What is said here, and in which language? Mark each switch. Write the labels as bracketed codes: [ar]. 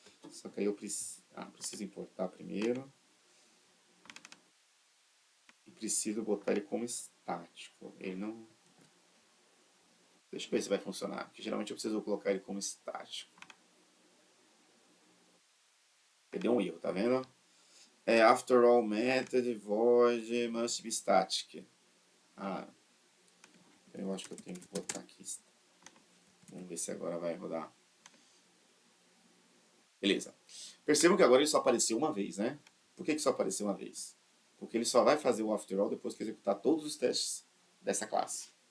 [pt] Só que aí eu preciso importar primeiro. E preciso botar ele como estático. Ele não... Deixa eu ver se vai funcionar, porque geralmente eu preciso colocar ele como estático. Ele deu um erro, tá vendo? [en] After all method, void, must be static. [pt] Ah, eu acho que eu tenho que botar aqui. Vamos ver se agora vai rodar. Beleza. Percebam que agora ele só apareceu uma vez, né? Por que só apareceu uma vez? Porque ele só vai fazer o after all depois que executar todos os testes dessa classe.